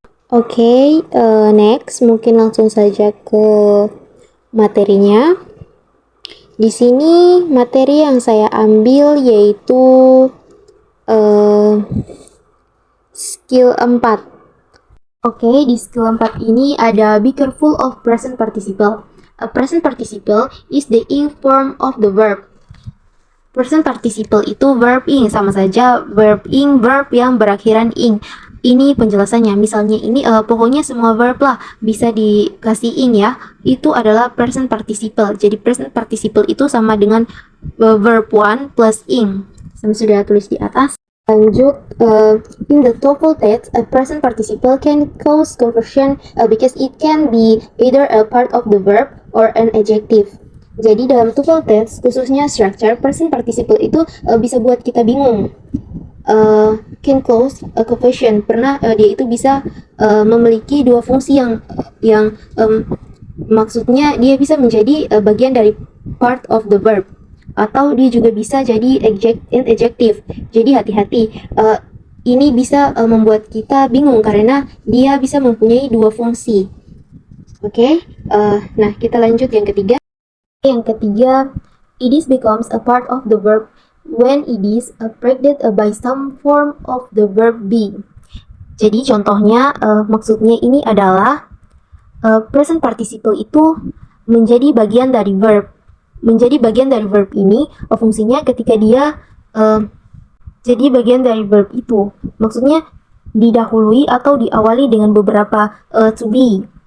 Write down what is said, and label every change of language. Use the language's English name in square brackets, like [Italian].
[Indonesian] Oke, next mungkin langsung saja ke materinya. Di sini materi yang saya ambil yaitu skill 4. Oke, di skill 4 ini ada [English] be careful of present participle. A present participle is the ing form of the verb. [Indonesian] Present participle itu verb ing, sama saja verb ing, verb yang berakhiran ing. Ini penjelasannya, misalnya ini pokoknya semua verb lah bisa dikasih ing ya. Itu adalah present participle. Jadi present participle itu sama dengan verb one plus ing. Saya sudah tulis di atas. [English] Lanjut, in the TOEFL test, a present participle can cause confusion because it can be either a part of the verb or an adjective. [Indonesian] Jadi dalam TOEFL test, khususnya structure, present participle itu bisa buat kita bingung. [English] Can cause a confusion, [Indonesian] pernah dia itu bisa memiliki dua fungsi yang maksudnya dia bisa menjadi bagian dari [English] part of the verb, [Indonesian] atau dia juga bisa jadi adjective. Jadi hati-hati, ini bisa membuat kita bingung karena dia bisa mempunyai dua fungsi. Oke, nah kita lanjut yang ketiga. Yang ketiga, [English] it is becomes a part of the verb when it is preceded by some form of the verb be. [Indonesian] Jadi contohnya, maksudnya ini adalah present participle itu menjadi bagian dari verb. Menjadi bagian dari verb ini fungsinya ketika dia jadi bagian dari verb itu. Maksudnya didahului atau diawali dengan beberapa to be.